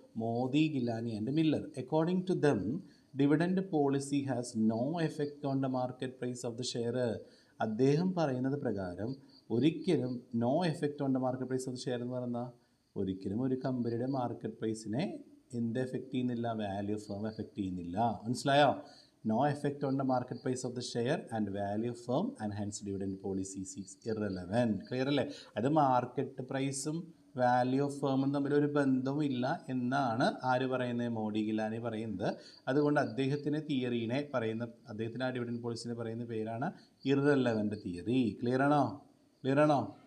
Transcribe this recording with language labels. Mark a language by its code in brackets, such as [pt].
[en] Modigliani and Miller. According to them dividend policy has no effect on the market price of the share. [ml] അദ്ദേഹം പറയുന്നത് പ്രകാരം ഒരിക്കലും [en] no effect on the market price of the share [ml] എന്ന് പറയുന്നത് ഒരിക്കലും ഒരു കമ്പനിയുടെ മാർക്കറ്റ് പ്രൈസിനെ എന്ത് എഫക്റ്റ് ചെയ്യുന്നില്ല? വാല്യൂ ഓഫ് ഫേം എഫക്റ്റ് ചെയ്യുന്നില്ല. മനസ്സിലായോ? [en] No effect on the market price of the share and value of firm and hence dividend policy is irrelevant. [ml] Clear അല്ലേ? അത് മാർക്കറ്റ് പ്രൈസും വാല്യൂ ഓഫ് ഫേമും തമ്മിലൊരു ബന്ധവും ഇല്ല എന്നാണ് ആര് പറയുന്നത്? മോഡി, ഗിലാനി പറയുന്നത്. അതുകൊണ്ട് അദ്ദേഹത്തിൻ്റെ തിയറീനെ പറയുന്ന, അദ്ദേഹത്തിൻ്റെ ആ ഡിവിഡൻഡ് പോളിസിനെ പറയുന്ന പേരാണ് ഇറലവൻ്റ് തിയറി. ക്ലിയർ ആണോ?